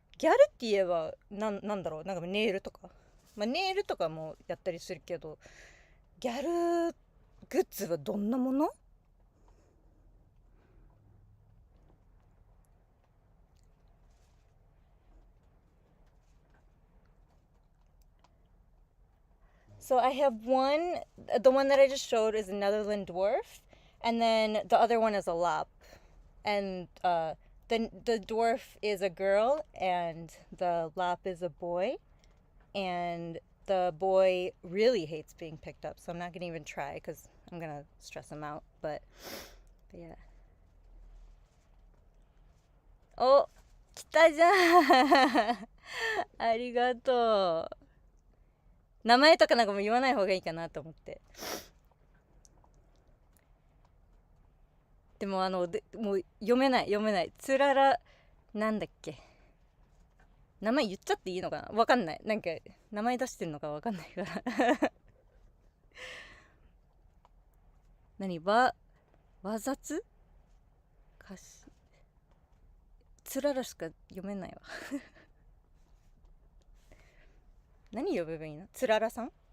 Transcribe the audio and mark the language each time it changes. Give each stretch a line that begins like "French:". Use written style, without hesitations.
Japanese: ギャルって言えばなんだろう、なんかネイルとか、まあ、ネイルとかもやったりするけど、ギャルグッズはどんなもの？
English: So I have one, the one that I just showed is a Netherland dwarf, and then the other one is a lop. And the dwarf is a girl, and the lop is a boy. And the boy really hates being picked up, so I'm not going to even try because I'm going to stress him out. But yeah.
Japanese: お、来たじゃんありがとう。名前とかなんかも言わない方がいいかなと思って。でももう読めないつららなんだっけ、名前言っちゃっていいのかな、わかんない、なんか名前出してんのかわかんないからわざつかしつららしか読めないわ何呼べばいいの、つららさん。